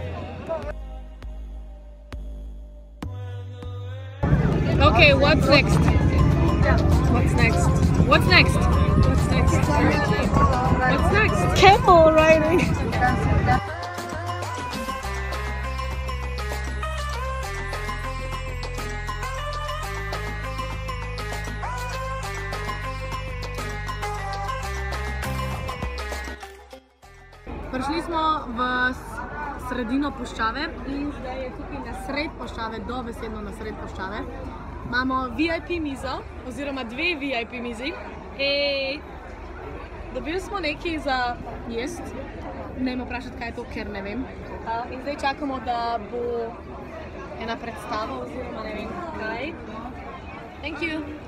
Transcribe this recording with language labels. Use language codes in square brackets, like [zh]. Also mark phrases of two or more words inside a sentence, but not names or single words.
[en] Okay, what's next? What's next? What's next? What's next? What's next? Camel riding. [sl] Prišli smo v sredino puščave in zdaj je tukaj na sred puščave, dobesedno na sred puščave. Imamo VIP mizo, oziroma dve VIP mizi. Dobili smo nekaj za jest, ne vem vprašati, kaj je to, ker ne vem. In zdaj čakamo, da bo ena predstava, oziroma ne vem kaj. [en] Thank you!